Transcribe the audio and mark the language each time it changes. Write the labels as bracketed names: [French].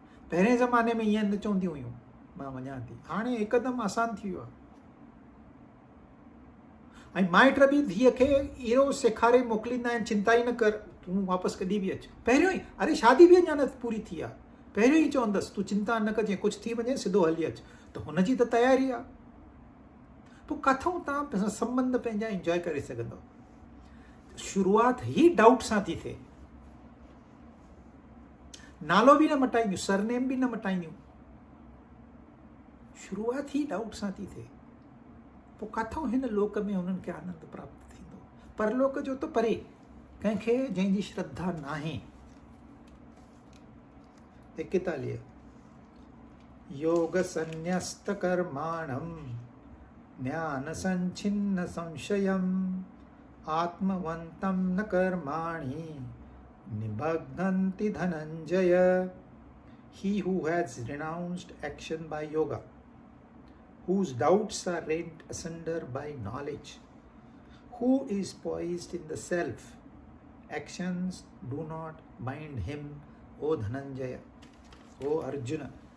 [Sindhi] पहिरें ज़माने में ईअं न चवंदियूं हुयूं मां वञा थी, हाणे हिकदमि आसान थी वियो आहे। ऐं माइट बि धीअ खे इहो सेखारे मोकिलींदा आहिनि, चिंता ई न कर, तूं वापसि कॾहिं बि अचु। पहिरियों ई, अरे शादी बि अञा न पूरी थी आहे, पहिरियों ई चवंदसि तूं चिंता न कजांइ, कुझु थी वञे सिधो हली अचु। त हुनजी त तयारी आहे। पोइ किथां तव्हां संबंध पंहिंजा इंजॉय करे सघंदव? शुरूआत ही डाउट सां थी थिए। नालो बि न मटाईंदियूं, सरनेम बि न मटाईंदियूं, शुरूआत ही डाउट सां थी थिए। पोइ किथां हिन लोक में हुननि खे आनंद प्राप्त थींदो? परलोक जो त परे, कंहिंखे जंहिंजी श्रद्धा नाहे। [Sanskrit] 41 योग संन्यस्त कर्माणम ज्ञान संचिन्न संशयम आत्मवंतम न कर्माणि निबध्नन्ति Dhananjay. [English] He who has renounced action by yoga, whose doubts are rent asunder by knowledge, who is poised in the self, actions do not bind him, O Dhananjaya, O Arjuna.